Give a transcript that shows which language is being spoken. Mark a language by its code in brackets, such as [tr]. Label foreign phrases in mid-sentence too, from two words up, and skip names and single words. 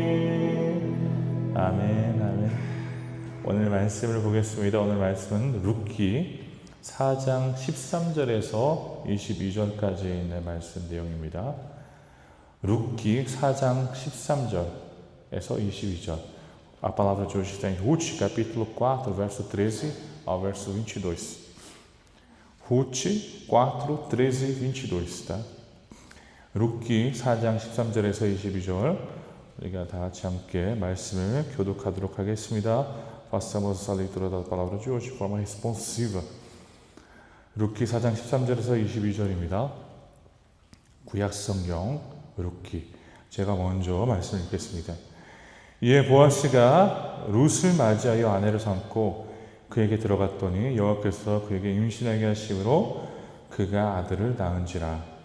[ko] 아멘 아멘. 오늘 말씀을 보겠습니다. 오늘 말씀은 룻기 룻기 4장 13절에서 22절까지 있는 말씀 내용입니다. 룻기 4장 13절에서 22절. [pt] A palavra de hoje está em Ruth, capítulo 4, verso 13 ao verso 22. Ruth 4, 13, 22, tá? [ko] 룻기 4장 13절에서 22절 우리가 다 같이 함께 말씀을 교독하도록 하겠습니다. [pt] Façamos a leitura da palavra de hoje de forma responsiva. [ko] 룻기 4장 13절에서 22절입니다. 구약성경 룻기. 제가 먼저 말씀을 읽겠습니다. 이에 보아스가 룻을 맞이하여 아내를 삼고 그에게 들어갔더니 여호와께서 그에게 임신하게 하심으로 그가 아들을 낳은지라.